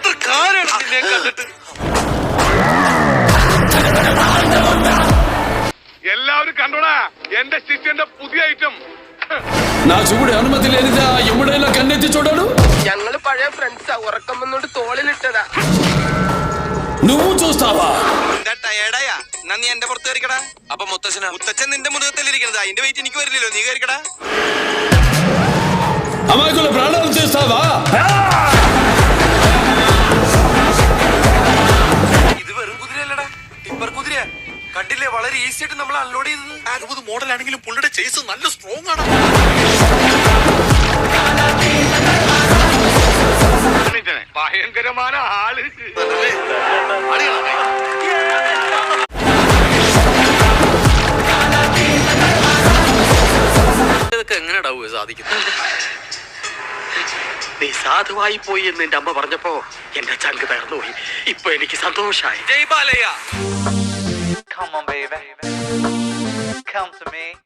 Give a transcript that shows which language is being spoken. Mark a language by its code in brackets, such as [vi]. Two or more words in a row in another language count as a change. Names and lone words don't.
[ml] എല്ലാവരും കണ്ടോടാ എന്റെ ശിഷ്യന്റെ പുതിയ ഐറ്റം. [te] నా చూడు అనుమతి లేనిదా ఎప్పుడైనా కన్నెత్తి చూడడు. [ml] ഞങ്ങള് പഴയ ഫ്രണ്ട്സാ, ഉറക്കം വന്നോണ്ട് തോളിലിട്ടതാ. [te] నువ్వు చూస్తావా? [ml] ടയേർഡായാ എന്നാ നീ എന്റെ പുറത്ത് കയറിക്കടാ. അപ്പൊ മുത്തച്ഛൻ നിന്റെ മുതുകത്തിലിരിക്കണത്, അതിന്റെ വെയിറ്റ് എനിക്ക് വരില്ലല്ലോ, നീ കയറിക്കടാ. [te] అమాయకుల ప్రాణాలు చేస్తావా? [ml] ഇത് വെറും കുതിരയല്ലടാ, ടിപ്പർ കുതിരയാ. കണ്ടില്ലേ, വളരെ ഈസി ആയിട്ട് നമ്മൾ അൺലോഡ് ചെയ്തത്. 60 മോഡലാണെങ്കിലും പുള്ളിയുടെ ചേസ് നല്ല സ്ട്രോങ് ആണ്. ഭയങ്കരമായ ആള്. ഇതൊക്കെ എങ്ങനെയാ സാധിക്കുന്നത്? നീ സാധുവായി പോയി എന്ന് എന്റെ അമ്മ പറഞ്ഞപ്പോ എന്റെ ചങ്ക് തകർന്നുപോയി. ഇപ്പൊ എനിക്ക് സന്തോഷായി. ജയ് ബാലയ്യ. [en] Come on, baby. Come to me.